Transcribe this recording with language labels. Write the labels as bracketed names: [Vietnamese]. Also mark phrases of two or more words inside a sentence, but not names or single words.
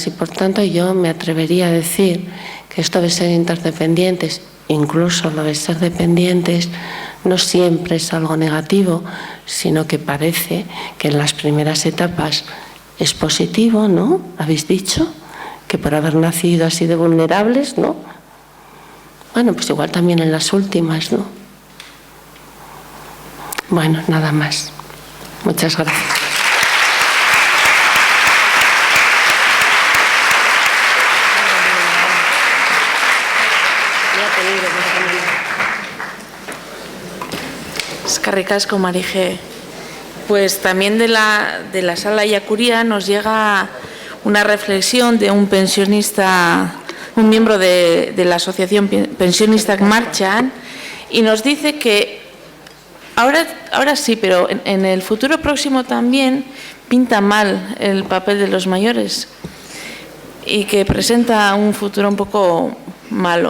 [Spanish] Y por tanto, yo me atrevería a decir que esto de ser interdependientes, incluso lo de ser dependientes, no siempre es algo negativo, sino que parece que en las primeras etapas es positivo, ¿no? Habéis dicho que por haber nacido así de vulnerables, ¿no? Bueno, pues igual también en las últimas, ¿no? Bueno, nada más. Muchas gracias. [Basque] Eskerrik asko, Marije. [Spanish] Pues también de la sala Yacuría nos llega una reflexión de un pensionista, un miembro de la asociación Pensionistak Martxan, y nos dice que ahora sí, pero en el futuro próximo también pinta mal el papel de los mayores y que presenta un futuro un poco malo.